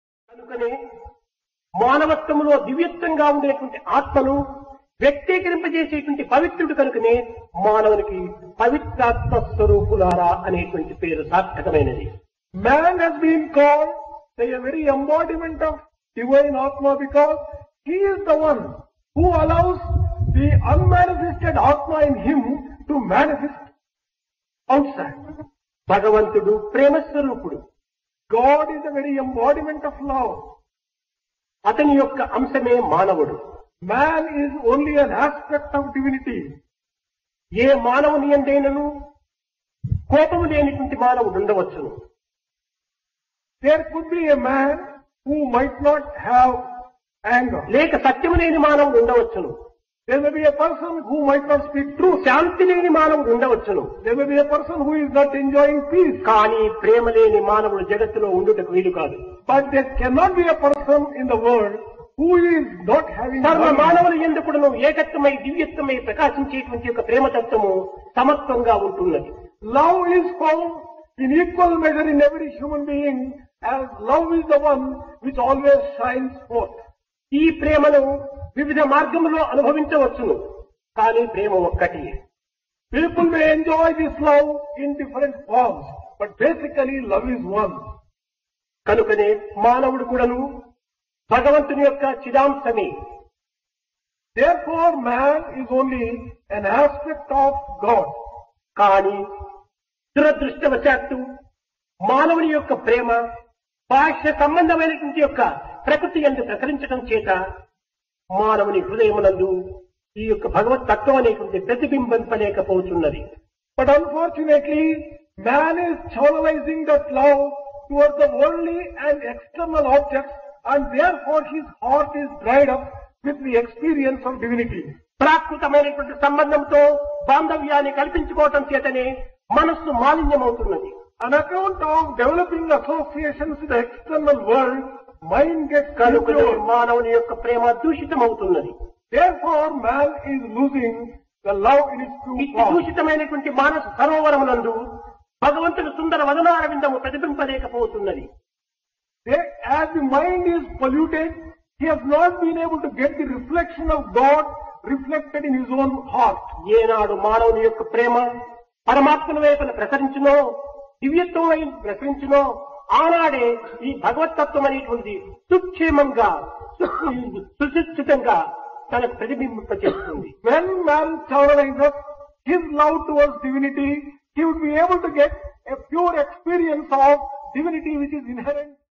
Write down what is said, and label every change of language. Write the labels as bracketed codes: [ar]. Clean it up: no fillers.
[te] కనుకనే మానవత్వములో దివ్యత్వంగా ఉండేటువంటి ఆత్మను వ్యక్తీకరింపజేసేటువంటి పవిత్రుడు కనుకనే మానవునికి పవిత్రాత్మ స్వరూపులారా అనేటువంటి పేరు సార్థకమైనది. [en] Man has been called the very embodiment of divine Atma because he is the one who allows the unmanifested Atma in him to manifest outside. [te] భగవంతుడు ప్రేమ స్వరూపుడు. [en] God is the very embodiment of love. [te] అతని యొక్క అంశమే మానవుడు. [en] Man is only an aspect of divinity. [te] ఏ మానవుని యందైనను కోపము లేనిటువంటి మానవుడు ఉండవచ్చును. [en] There could be a man who might not have anger. [te] లేక సత్యము లేని మానవుడు ఉండవచ్చును. [en] There may be a person who might not speak truth. [te] శాంతి లేని మానవుడు ఉండవచ్చును. [en] There may be a person who is not enjoying peace. [te] కానీ ప్రేమ లేని మానవుడు జగత్తులో ఉండుటకు వీలు కాదు. [en] But there cannot be a person in the world who is not having [te] సర్వ [en] love. [te] మానవులు ఎందుకును ఏకత్వమై దివ్యత్వమై ప్రకాశించేటువంటి యొక్క ప్రేమతత్వము సమత్వంగా ఉంటున్నది. [en] Love is found in equal measure in every human being, as love is the one which always shines forth. [te] ఈ ప్రేమను వివిధ మార్గములో అనుభవించవచ్చును, కానీ ప్రేమ ఒక్కటి. [en] People may enjoy this love in different forms, but basically love is one. [te] కనుకనే మానవుడు కూడాను భగవంతుని యొక్క చిదాంశమే. [en] Therefore man is only an aspect of God. [te] కానీ దురదృష్టవశాత్తు మానవుని యొక్క ప్రేమ బాహ్య సంబంధమైనటువంటి యొక్క ప్రకృతి యందు ప్రకరించడం చేత మానవుని హృదయమునందు ఈ యొక్క భగవత్ తత్వం అనేటువంటి ప్రతిబింబింపలేకపోతున్నది. [en] But unfortunately, man is channelizing that love towards the worldly and external objects, and therefore his heart is dried up with the experience of divinity. [te] ప్రాకృతమైనటువంటి సంబంధంతో బాంధవ్యాన్ని కల్పించుకోవటం చేతనే మనస్సు మాలిన్యమవుతున్నది. [en] On account of developing associations with the external world, mind gets [te] కనుకనే [en] impure. [te] మానవుని యొక్క ప్రేమ దూషితమవుతున్నది. [en] Therefore man is losing the love in its true [te] ఇట్టి [en] form. [te] దూషితమైనటువంటి మానస సరోవరమునందు భగవంతుని సుందర వదనారవిందము ప్రతిబింపలేకపోతున్నది. [en] As the mind is polluted, he has not been able to get the reflection of God reflected in his own heart. [te] ఏనాడు మానవుని యొక్క ప్రేమ పరమాత్మల వైపున ప్రసరించునో, దివ్యత్వం వైపు ప్రసరించునో, ఆనాడే ఈ భగవతత్వం అనేటువంటి సుక్షేమంగా సుశిక్షితంగా తనకు ప్రతిబింబింపచేస్తుంది. [en] When man channelizes his love towards divinity, he would be able to get a pure experience of divinity which is inherent.